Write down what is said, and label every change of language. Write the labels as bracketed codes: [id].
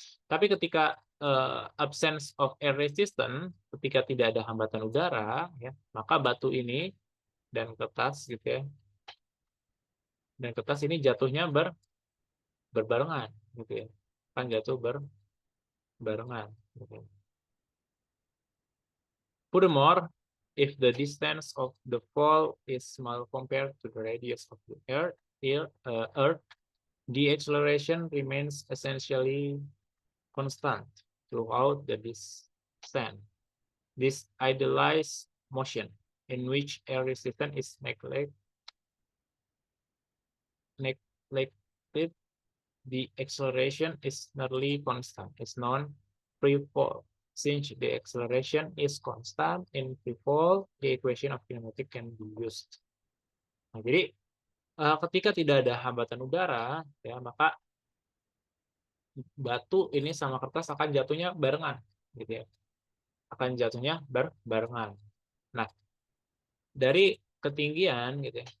[id] Tapi ketika [en] absence of air resistance, [id] ketika tidak ada hambatan udara, ya, maka batu ini dan kertas gitu ya, dan kertas ini jatuhnya berbarengan gitu ya, kan jatuh berbarengan. Gitu. [en] Furthermore, if the distance of the fall is small compared to the radius of the Earth, the acceleration remains essentially constant throughout the descent. This idealized motion, in which air resistance is neglected, the acceleration is nearly constant. It's known free fall. Since the acceleration is constant in free fall, the equation of kinematic can be used. [id] Nah, jadi ketika tidak ada hambatan udara, ya maka batu ini sama kertas akan jatuhnya barengan, gitu ya. Akan jatuhnya barengan. Nah, dari ketinggian, gitu ya.